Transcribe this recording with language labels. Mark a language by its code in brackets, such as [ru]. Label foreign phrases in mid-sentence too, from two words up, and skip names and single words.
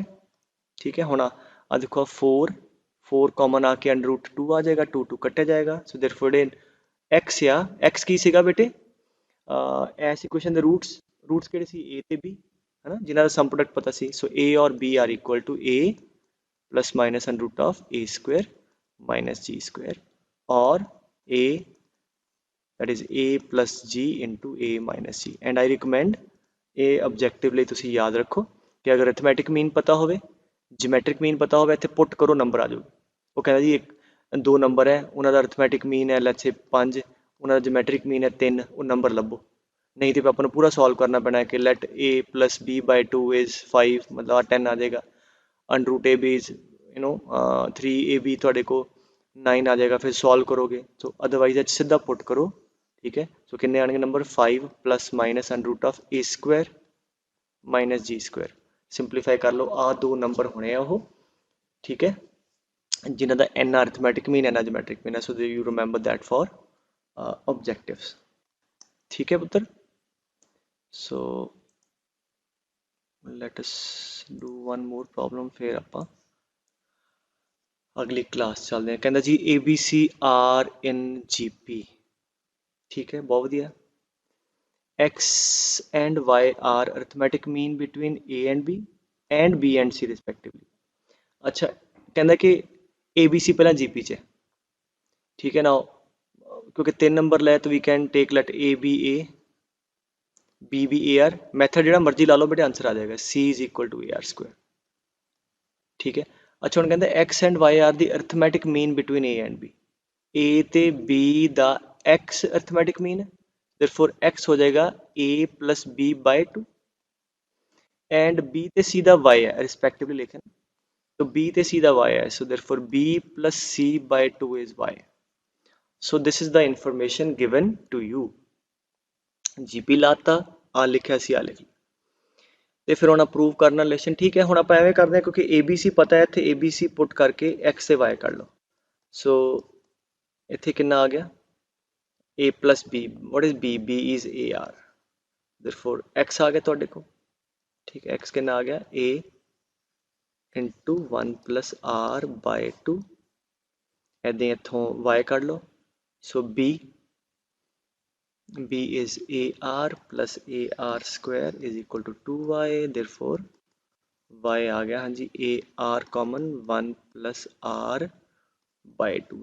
[pa] ਠੀਕ ਹੈ, ਹੁਣ ਆ ਦੇਖੋ 4 ਕਾਮਨ ਆ ਕੇ [en] under root [pa] 2 ਆ ਜਾਏਗਾ, 2 ਕੱਟਿਆ ਜਾਏਗਾ। [en] so therefore [pa] x ਆ, x ਕੀ ਸੀਗਾ ਬੇਟੇ, ਇਸ ਇਕੁਏਸ਼ਨ ਦੇ ਰੂਟਸ ਕਿਹੜੇ ਸੀ a ਤੇ b, ਹੈ ਨਾ, ਜਿਨ੍ਹਾਂ ਦਾ [en] sum product [pa] ਪਤਾ ਸੀ। [en] ਸੋ a ਔਰ b are equal to a plus minus under root of a² minus g² or a, that is a plus g into a minus g। and I recommend [pa] ਇਹ objective ਲਈ ਤੁਸੀਂ ਯਾਦ ਰੱਖੋ ਕਿ ਅਗਰ [en] arithmetic mean [pa] ਪਤਾ ਹੋਵੇ, [en] geometric mean [pa] ਪਤਾ ਹੋਵੇ, ਇੱਥੇ ਪੁੱਟ ਕਰੋ ਨੰਬਰ ਆ ਜਾਊ। ਉਹ ਕਹਿੰਦਾ ਜੀ ਦੋ ਨੰਬਰ ਹੈ, ਉਹਨਾਂ ਦਾ [en] arithmetic mean [pa] ਹੈ [en] let's say [pa] 5, ਉਹਨਾਂ ਦਾ [en] geometric mean [pa] ਹੈ 3, ਉਹ ਨੰਬਰ ਲੱਭੋ। ਨਹੀਂ ਤੇ ਆਪਾਂ ਨੂੰ ਪੂਰਾ ਸੋਲਵ ਕਰਨਾ ਪੈਣਾ ਹੈ ਕਿ [en] let a plus b by 2 is 5, [pa] ਮਤਲਬ 10 ਆ ਜਾਏਗਾ। [en] under root ab is 3ab [pa] ਤੁਹਾਡੇ ਕੋਲ 9 ਆ ਜਾਏਗਾ, ਫਿਰ ਸੋਲਵ ਕਰੋਗੇ। [en] so otherwise [pa] ਸਿੱਧਾ ਪੁੱਟ ਕਰੋ। ਠੀਕ ਹੈ, ਸੋ ਕਿੰਨੇ ਆਣਗੇ ਨੰਬਰ 5 [en] plus minus under root of a² minus g². [pa] ਸਿੰਪਲੀਫਾਈ ਕਰ ਲਓ, ਆਹ ਦੋ ਨੰਬਰ ਹੋਣੇ ਆ ਉਹ। ਠੀਕ ਹੈ, ਜਿਨ੍ਹਾਂ ਦਾ ਐਨਾ [en] arithmetic mean [pa] ਐਨਾ [en] geometric mean [pa] ਹੈ। [en] so you remember that for objectives। [pa] ਠੀਕ ਹੈ ਪੁੱਤਰ, [en] ਸੋ let us do one more problem, [pa] ਫਿਰ ਆਪਾਂ ਅਗਲੀ ਕਲਾਸ ਚੱਲਦੇ ਹਾਂ। ਕਹਿੰਦਾ ਜੀ [en] ABC are in GP। [pa] ਠੀਕ ਹੈ, ਬਹੁਤ ਵਧੀਆ। [en] x and y are arithmetic mean between a and b and b and c respectively। [pa] ਅੱਛਾ, ਕਹਿੰਦਾ ਕਿ ABC ਪਹਿਲਾਂ GP 'ਚ ਹੈ। ਠੀਕ ਹੈ ਨਾ, ਕਿਉਂਕਿ 3 ਨੰਬਰ ਲੈ ਤਾਂ ਵੀ [en] can take let [pa] a b a b b a r, ਮੈਥਡ ਜਿਹੜਾ ਮਰਜ਼ੀ ਲਾ ਲਓ ਬੇਟੇ, ਆਂਸਰ ਆ ਜਾਏਗਾ [en] c is equal to ar²। [pa] ਠੀਕ ਹੈ, ਅੱਛਾ ਹੁਣ ਕਹਿੰਦਾ [en] x and y are the arithmetic mean between a and b। [pa] a ਤੇ b ਦਾ x [en] arithmetic mean [pa] ਹੈ, [en] therefore x [pa] ਹੋ ਜਾਏਗਾ [en] a plus b by 2, and b [pa] ਤੇ c ਦਾ y ਹੈ respectively ਲਿਖਣ, so b ਤੇ c ਦਾ y ਹੈ, [en] so therefore b plus c by 2 is y। so this is the information given to you। [pa] gp ਲਾਤਾ, ਆ ਲਿਖਿਆ ਸੀ, ਆ ਲਿਖ ਤੇ ਫਿਰ ਹੁਣ ਅਪਰੂਵ ਕਰਨਾ ਰਿਲੇਸ਼ਨ। ਠੀਕ ਹੈ, ਹੁਣ ਆਪਾਂ ਐਵੇਂ ਕਰਦੇ ਹਾਂ ਕਿਉਂਕਿ ABC ਪਤਾ ਹੈ, ਇੱਥੇ ABC ਪੁੱਟ ਕਰਕੇ x ਤੇ y ਕੱਢ ਲਓ। ਸੋ ਇੱਥੇ ਕਿੰਨਾ ਆ ਗਿਆ [en] a plus b, what is b, b is ar, therefore x [pa] ਆ ਗਿਆ ਤੁਹਾਡੇ ਕੋਲ। ਠੀਕ ਹੈ, x ਕਿੰਨਾ ਆ ਗਿਆ [en] a into 1 plus r by 2, [pa] ਇੱਦਾਂ ਇੱਥੋਂ y ਕੱਢ ਲਓ। [en] ਸੋ b is ar plus ar² is equal to 2y, therefore y [pa] ਆ ਗਿਆ ਹਾਂਜੀ [en] ar common 1 plus r by 2।